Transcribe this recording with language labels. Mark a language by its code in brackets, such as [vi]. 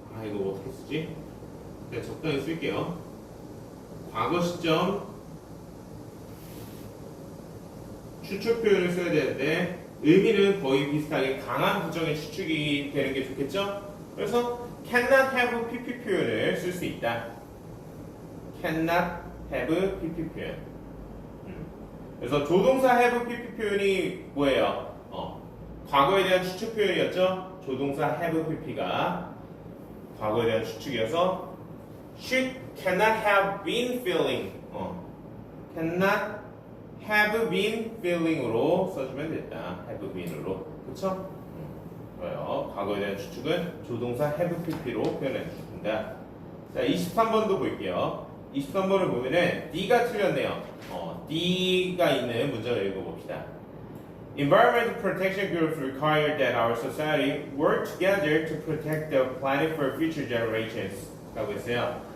[ko] 이거 어떻게 쓰지? 그냥 적당히 쓸게요. 과거 시점 추측 표현을 써야 되는데 의미는 거의 비슷하게 강한 부정의 추측이 되는 게 좋겠죠? 그래서 cannot have pp 표현을 쓸 수 있다. cannot have pp 표현. 그래서 조동사 have pp 표현이 뭐예요? 과거에 대한 추측 표현이었죠? 조동사 have pp가 과거에 대한 추측이어서 [en] she cannot have been feeling [ko] cannot have been feeling으로 써주면 됐다. have been으로. 그쵸? 좋아요. 과거에 대한 추측은 조동사 have pp로 표현해 주십니다. 자, 23번도 볼게요. 23번을 보면은 D가 틀렸네요. D가 있는 문장을 읽어봅시다. [en] Environmental protection groups require that our society work together to protect the planet for future generations. [ko] 라고 했어요.